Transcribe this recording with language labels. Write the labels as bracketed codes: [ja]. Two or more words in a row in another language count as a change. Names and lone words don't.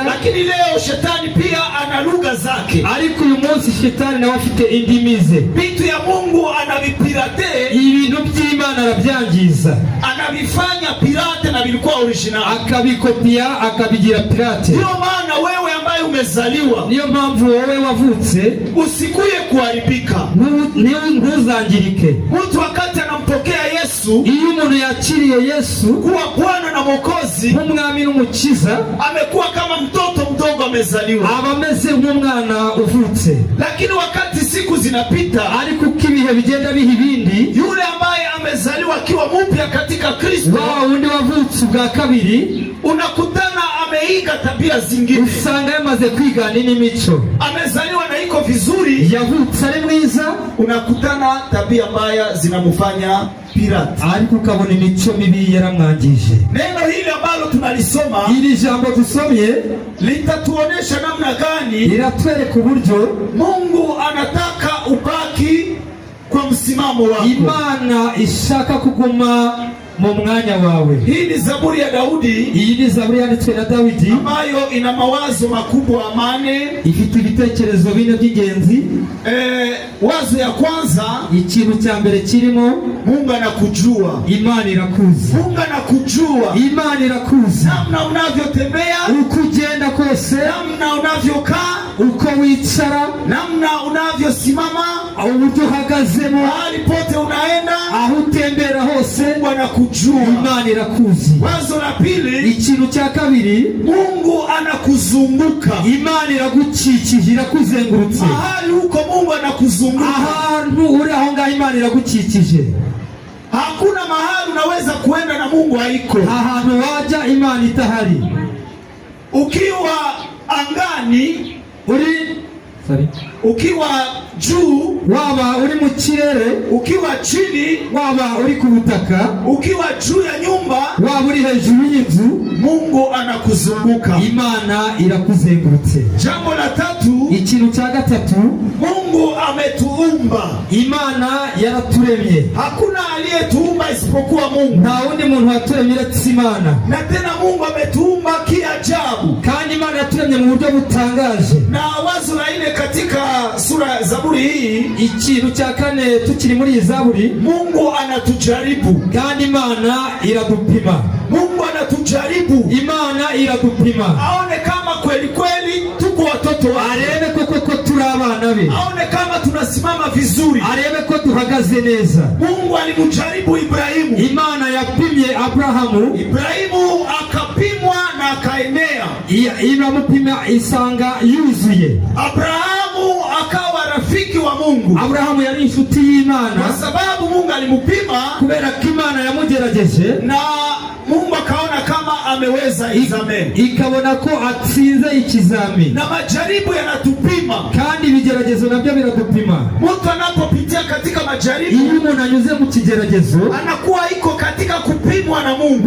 [sw] Lakini leo shetani pia ana lugha zake, [rw] ariko uyu munsi shetani nawe afite indimi ze. [sw] Vitu ya Mungu anavipirate, [rw] ibintu by'Imana arabyangiza, [sw] anavifanya pirate na vilikuwa original, [rw] akabikopia akabigira pirate. [sw] Ndio maana wewe ambaye umezaliwa, [rw] niyo mpamvu wowe wavutse [sw] usikuye kuharibika, [rw] ntuzangirike. [sw] Mtu wakati anampokea Yesu, [rw] iyo umuntu yakiriye Yesu [sw] kuwa Bwana na Mwokozi, [rw] nk'umwami n'umukiza, [sw] amekuwa kama mtoto mdogo amezaliwa, [rw] aba ameze nk'umwana uvutse. [sw] Lakini wakati siku zinapita, [rw] ariko uko ibihe bigenda biha ibindi, [sw] yule ambaye amezaliwa akiwa mpya katika Kristo, [rw] wao undi wavutse bwa kabiri, [sw] unakutana ameiga tabia zingine, [rw] usanga yamaze kwigana n'imico. [sw] Amezaliwa na iko vizuri, [rw] yavutse ari mwiza, [sw] unakutana tabia mbaya zinamufanya pirate, [rw] ariko ukabona imico mibi yaramwangije. [sw] Neno hili ambalo tunalisoma, [rw] iri jambo dusomye, [sw] litatuonesha namna gani [rw] iratwereka uburyo [sw] Mungu anataka ubaki kwa msimamo wako. [rw] Imana ishaka kuguma mu mwanya wawe. [sw] Hii ni Zaburi ya Daudi, [rw] iyi ni Zaburi yanditswe na Dawidi, [sw] ambayo ina mawazo makubwa mane, [rw] ifite ibitekerezo bine by'ingenzi. [sw] Wazo ya kwanza, [rw] ikintu cya mbere kirimo, [sw] Mungu anakujua. [rw] Imana irakuzi. [sw] Mungu anakujua, [rw] Imana irakuzi, [sw] namna unavyotembea, [rw] uko ugenda kose, [sw] namna unavyokaa, [rw] uko wicara, [sw] namna unavyosimama, [rw] uburyo uhagazemo, [sw] mahali pote unaenda, [rw] aho utembera hose, [sw] Mungu anakujua. [rw] Imana irakuzi. [sw] Wazo la pili, [rw] ikintu cya kabiri, [sw] Mungu anakuzunguka. [rw] Imana iragukikije, irakuzengurutse. [sw] Mahali huko Mungu anakuzunguka, [rw] ahantu uri aho ngaho Imana iragukikije. [sw] Hakuna mahali unaweza kuenda na Mungu haiko. [rw] Ahantu waja Imana itahari. [sw] Ukiwa angani, ukiwa juu, [rw] waba uri mu kirere, [sw] ukiwa chini, [rw] waba uri ku butaka, [sw] ukiwa juu ya nyumba, [rw] waba uri hejuru y'inzu, [sw] Mungu anakuzunguka. [rw] Imana irakuzengurutse. [sw] Jambo la tatu, [rw] ikintu cya gatatu, [sw] Mungu ametuumba. [rw] Imana yaraturemye. [sw] Hakuna aliyetuumba isipokuwa Mungu. [rw] Nta wundi muntu waturemye uretse Imana. [sw] Na tena Mungu ametuumba kiajabu. [rw] Kandi Imana yaturemye mu buryo butangaje. [sw] Na wazo la nne katika sura Zaburi hii, [rw] ikintu cya kane tukiri muri iyi Zaburi, [sw] Mungu anatujaribu. [rw] Kandi Imana iradupima. [sw] Mungu anatujaribu, [rw] Imana iradupima, [sw] aone kama kweli kweli tuko watoto wake, [rw] arebe koko turi abana be, [sw] aone kama tunasimama vizuri, [rw] arebe ko duhagaze neza. [sw] Mungu alimjaribu Ibrahimu. [rw] Imana yapimye Abrahamu, [sw] Ibrahimu akapimwa na akaenea, [rw] iramupima isanga yuzuye. [sw] Abrahamu akawa rafiki wa Mungu. [rw] Abrahamu yari inshuti y'Imana, [sw] kwa sababu Mungu alimpima, [rw] kubera ko Imana yamugerageje, [sw] na Mungu akaona kama ameweza examen, [rw] ikabona ko atsinze ikizami. [sw] Na majaribu yanatupima, [rw] kandi ibigeragezo nabyo biradupima. [sw] Mtu anapopitia katika majaribu, [rw] iyo umuntu anyuze mu kigeragezo [sw] anakuwa iko katika kupimwa na Mungu.